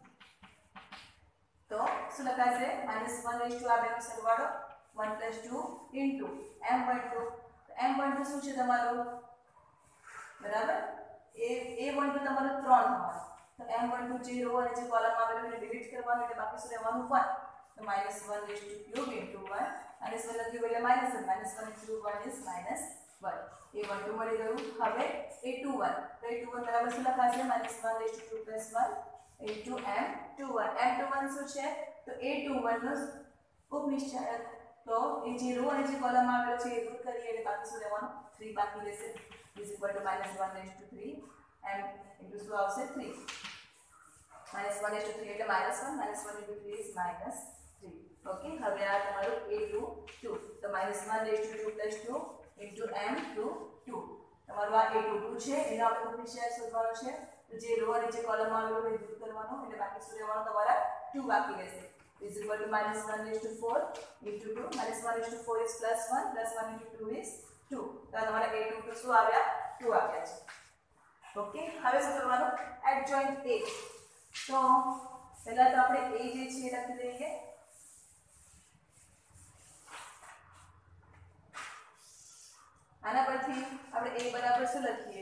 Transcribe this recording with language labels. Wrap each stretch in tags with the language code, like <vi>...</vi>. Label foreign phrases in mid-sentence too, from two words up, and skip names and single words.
<gu>તો શું લખાશે? -1 આ બેનો સરવાળો 1 + 2 * M12. M12 શું છે તમારું? બરાબર? A12 તમારું 3 થવાનું. તો M12 જે રો અને જે કોલમ આવેલું એને ડિલીટ કરવાનું એટલે બાકી શું રહેવાનું? 1. તો -1 * 3 * 1 -1 લખ્યું એટલે -1 -1 * 1 is -1. A12 મળી ગયું. હવે A21. તો A21 બરાબર શું લખાશે? -1 * 2 + 1 * M21. M21 શું છે? તો A21 નો ઉપનિશ્ચાયક. તો એ જે રો અને જે કોલમ આવેલો છે એ દૂર કરીએ એટલે બાકી શું રહેવાનું? 3 બાકી રહેશે.</gu> <en>is equal to -1 * 3 m into</en> <gu>શું આવશે?</gu> <en>3.</en> <gu>-1 * 3 એટલે -1 -1 * 3 is -3. ઓકે, હવે આ તમારું A22. તો -1 * 2 + 2 into M22. તમારું આ A22 છે એનો આપણે ઉપનિશ્ચાયક શોધવાનો છે. તો જે રો અને જે કોલમ આવેલો એ દૂર કરવાનો એટલે બાકી શું રહેવાનું? તમારા 2 બાકી રહેશે.</gu> <en>is equal to -1 * 4 into 2. -1 * 4 is +1 +1 into 2 is 2.</en> <gu>તો તમારા A22 શું આવ્યા? 2 આવ્યા છે. ઓકે, હવે શું કરવાનું? એડજોઇન્ટ A. તો પહેલા તો આપણે A જે છે એ લખી દઈએ. આના પરથી આપણે A બરાબર શું લખીએ?</gu>